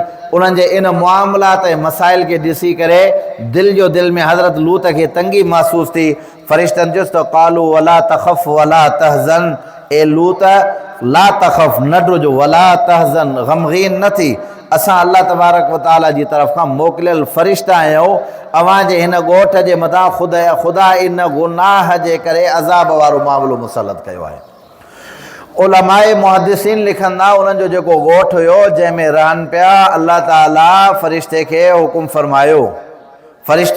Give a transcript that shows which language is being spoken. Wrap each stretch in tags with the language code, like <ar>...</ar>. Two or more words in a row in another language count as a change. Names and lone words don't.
<sd>उन्हनि जे इन मुआमलात ऐं मसाइल खे ॾिसी करे दिलि में हज़रत लूत खे तंगी महसूस थी। फ़रिश्तनि चयुसि त</sd> <ar>قالوا ولا تخف ولا تحزن,</ar> <sd>ए लूत</sd> <ar>لا تخف,</ar> <sd>न डुजो,</sd> <ar>ولا تحزن,</ar> <sd>ग़मगीन न थी, असां अल्लाह</sd> <ar>تبارك وتعالى</ar> <sd>जी तरफ़ खां मोकिलियल फ़रिश्ता आहियूं, अव्हांजे हिन ॻोठ जे मथां ख़ुदा इन गुनाह जे करे अज़ाब वारो मामिलो मुसलत कयो आहे। उलमाए मुहद्दिसीन लिखंदा उन्हनि जो जेको ॻोठ हुयो जंहिंमें रहनि पिया, अल्लाह ताला फ़रिश्ते खे हुकुम फरमायो, फ़रिश्तो</sd>